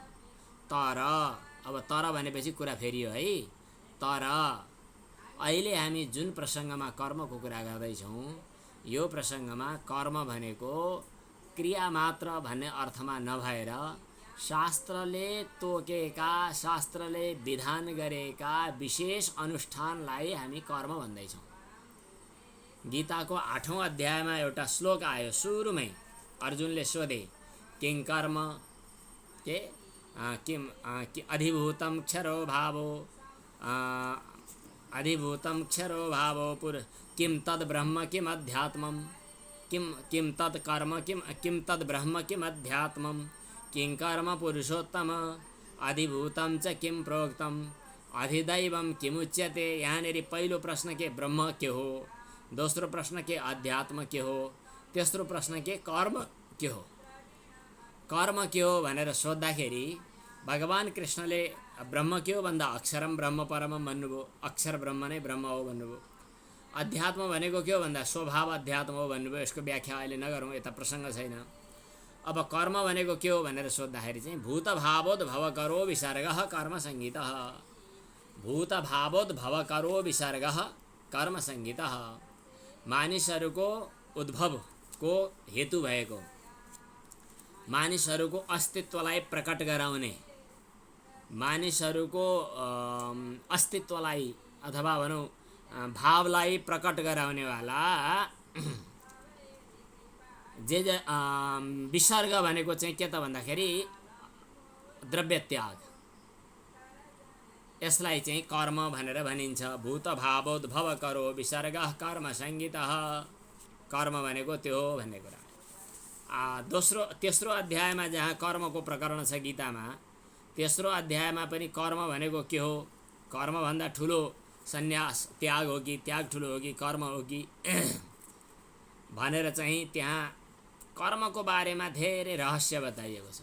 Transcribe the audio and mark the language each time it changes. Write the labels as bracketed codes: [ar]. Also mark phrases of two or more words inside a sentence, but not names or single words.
[ne] तर भनेपछि कुरा फेरियो है। तर अहिले हामी जुन प्रसङ्गमा कर्मको कुरा गर्दैछौँ यो प्रसङ्गमा कर्म भनेको क्रिया मात्र भन्ने अर्थमा नभएर शास्त्रले तोकेका शास्त्रले विधान गरेका विशेष अनुष्ठानलाई हामी कर्म भन्दैछौँ। गीताको 8औं अध्यायमा एउटा श्लोक आयो सुरुमै। अर्जुनले सोधे [sa] किं कर्म के किम अधिभूतं क्षरो भावो अधिभूतं क्षरो भावो किं तद् ब्रह्म किम अध्यात्मं किं तत् कर्म किं तद् ब्रह्म किम अध्यात्मं किं कर्म पुरुषोत्तम अधिभूतं च किं प्रोक्तम अधिदैवं किमुच्यते। [ne] यहाँनिर पहिलो प्रश्न के ब्रह्म के हो, दोस्रो प्रश्न के अध्यात्म के हो, तेस्रो प्रश्न के कर्म के हो। कर्म के हो भनेर सोद्धाखेरि भगवान कृष्णले ब्रह्म के हो भन्दा [sa] अक्षरम ब्रह्म परमम [ne] भन्नुभयो। अक्षर ब्रह्म नै ब्रह्म हो भन्नुभयो। अध्यात्म भनेको के हो भन्दा स्वभाव अध्यात्म हो भन्नुभयो। यसको व्याख्या अहिले नगरौँ, यता प्रसङ्ग छैन। अब कर्म भनेको के हो भनेर सोद्धाखेरि चाहिँ [sa] भूतभावोद् भवकरो विसर्गः कर्म संगीतः। भूतभावोद् भवकरो विसर्गः कर्म संगीतः। [ne] मानिसहरूको उद्भवको हेतु भएको, मानिसहरूको अस्तित्वलाई प्रकट गराउने, मानिसहरूको अस्तित्वलाई अथवा भनौँ भावलाई प्रकट गराउनेवाला जे विसर्ग भनेको चाहिँ के त भन्दाखेरि द्रव्य त्याग। यसलाई चाहिँ कर्म भनेर भनिन्छ। [sa] भूतभावोद्भव करो विसर्गः कर्म संगीतः। [ne] कर्म भनेको त्यो हो भन्ने कुरा। तेस्रो अध्यायमा जहाँ कर्मको प्रकरण छ गीतामा, तेस्रो अध्यायमा पनि कर्म भनेको के हो, कर्मभन्दा ठुलो सन्यास त्याग हो कि त्याग ठुलो हो कि कर्म हो कि भनेर चाहिँ त्यहाँ कर्मको बारेमा धेरै रहस्य बताइएको छ।